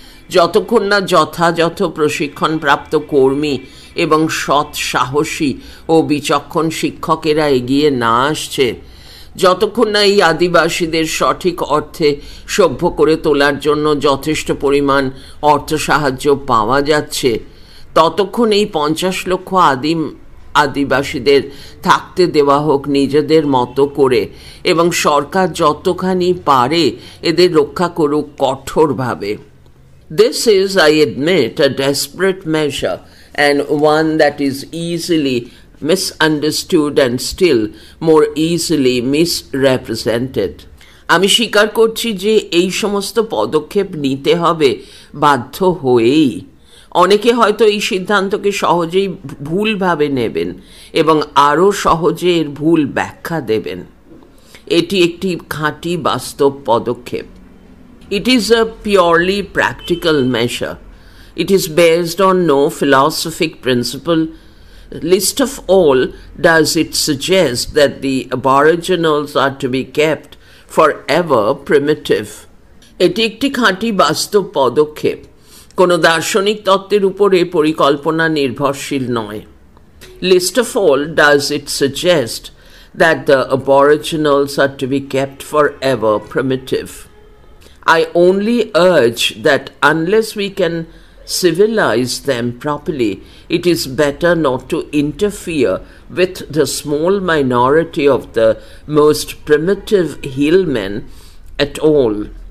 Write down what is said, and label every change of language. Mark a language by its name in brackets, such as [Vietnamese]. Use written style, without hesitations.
[Bangla] যতক্ষণ না যথাযথ প্রশিক্ষণপ্রাপ্ত কর্মী এবং সৎ সাহসী ও বিচক্ষণ শিক্ষকেরা এগিয়ে না আসছে, যতক্ষণ না এই আদিবাসীদের সঠিক অর্থে সভ্য করে তোলার জন্য যথেষ্ট পরিমাণ অর্থ সাহায্য পাওয়া যাচ্ছে, ততক্ষণ এই 50 লক্ষ আদিবাসীদের থাকতে দেওয়া হোক নিজেদের মতো করে, এবং সরকার যতখানি পারে এদের রক্ষা করুক কঠোরভাবে। [English] This is, I admit, a desperate measure and one that is easily misunderstood and still more easily misrepresented. [Bangla] আমি স্বীকার করছি যে এই সমস্ত পদক্ষেপ নিতে হবে বাধ্য হয়েই। অনেকে হয়তো এই সিদ্ধান্তকে সহজেই ভুলভাবে নেবেন এবং আরও সহজে এর ভুল ব্যাখ্যা দেবেন। এটি একটি খাঁটি বাস্তব পদক্ষেপ। [English] It is a purely practical measure. It is based on no philosophic principle. Least of all does it suggest that the Aboriginals are to be kept forever primitive. [Bangla] এটি একটি খাঁটি বাস্তব পদক্ষেপ, কোনো দার্শনিক তত্ত্বের উপরে পরিকল্পনা নির্ভরশীল নয়। [English] Least of all does it suggest that the aboriginals are to be kept forever primitive. I only urge that unless we can civilize them properly, it is better not to interfere with the small minority of the most primitive hillmen at all.